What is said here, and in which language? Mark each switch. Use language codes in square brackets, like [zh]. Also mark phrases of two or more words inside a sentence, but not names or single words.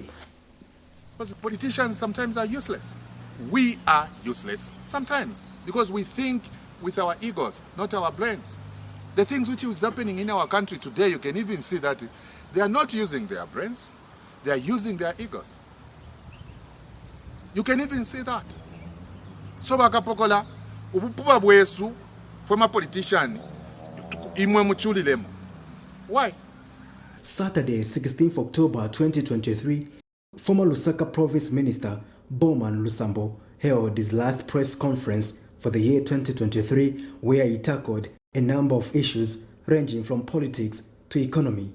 [en] Because politicians sometimes are useless. We are useless sometimes because we think with our egos, not our brains. The things which is happening in our country today, you can even see that they are not using their brains, they are using their egos. You can even see that. [bem] So bakapokola ubupuba bwesu [en] former politician [bem] imwe muchulilemo. [en] Why? Saturday, 16th October 2023, former Lusaka Province Minister Bowman Lusambo held his last press conference for the year 2023, where he tackled a number of issues ranging from politics to economy.